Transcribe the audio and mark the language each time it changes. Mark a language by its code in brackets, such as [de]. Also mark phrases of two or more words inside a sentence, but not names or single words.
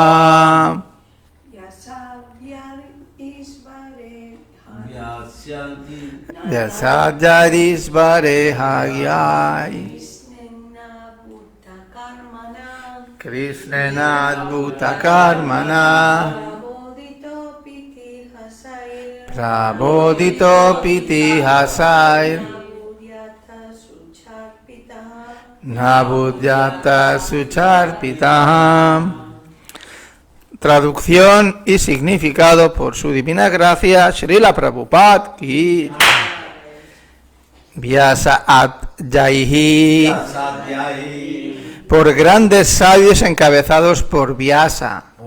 [sa] Vyasadyarisvarehagyai Krishnena bhutakarmana Prabodhito piti hasai Nabhudyata sucharpitaha. [es] Traducción y significado por su divina gracia Srila Prabhupada ki Vyasa Adhyaihi, por grandes sabios encabezados por Vyasa.